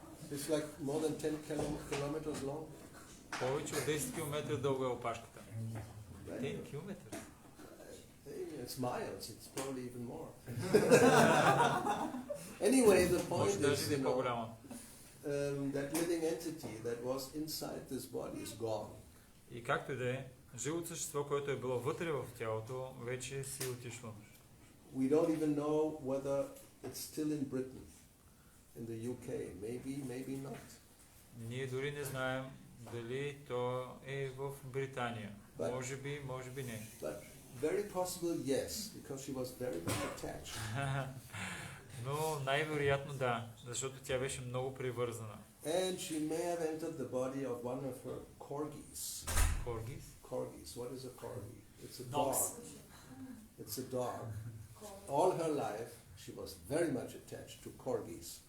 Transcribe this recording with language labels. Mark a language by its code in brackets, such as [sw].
[en] It's like more than 10 kilometers long. [bg] Повече от 10 км дълга е опашката. 10 км? [en] It's miles, it's probably even more. Anyway, the point is, you know, that living entity that was inside this body is gone. И както и да е, живото същество, което е било вътре в тялото, вече си е отишло. We don't even know whether it's still in Britain, in the UK. Maybe not. [bg] Ние дори не знаем дали то е в Британия. Може би не. [en] But very possible yes, because she was very much attached. [bg] Но най-вероятно да, защото тя беше много привързана. [en] And she may have entered the body of one of her corgis. Corgis? Corgis. What is a corgi? It's a Dogs. dog. It's a dog. All her life, she was very much attached to corgis.